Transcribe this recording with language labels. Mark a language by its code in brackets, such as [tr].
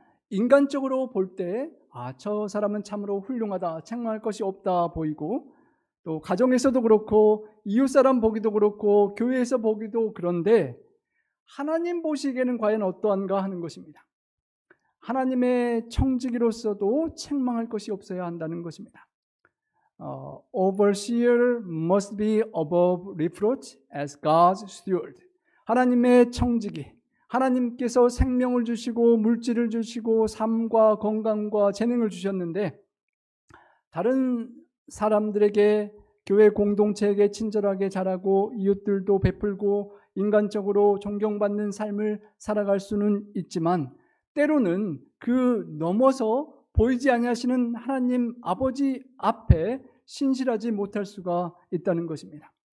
[ko] 인간적으로 볼 때 저 사람은 참으로 훌륭하다, 책망할 것이 없다 보이고 또 가정에서도 그렇고 이웃사람 보기도 그렇고 교회에서 보기도 그런데 하나님 보시기에는 과연 어떠한가 하는 것입니다. 하나님의 청지기로서도 책망할 것이 없어야 한다는 것입니다. [en] Overseer must be above reproach as God's steward. [ko] 하나님의 청지기, 하나님께서 생명을 주시고 물질을 주시고 삶과 건강과 재능을 주셨는데 다른 사람들에게 교회 공동체에게 친절하게 잘하고 이웃들도 베풀고 인간적으로 존경받는 삶을 살아갈 수는 있지만 때로는 그 넘어서 보이지 아니하시는 하나님 아버지 앞에 신실하지 못할 수가 있다는 것입니다.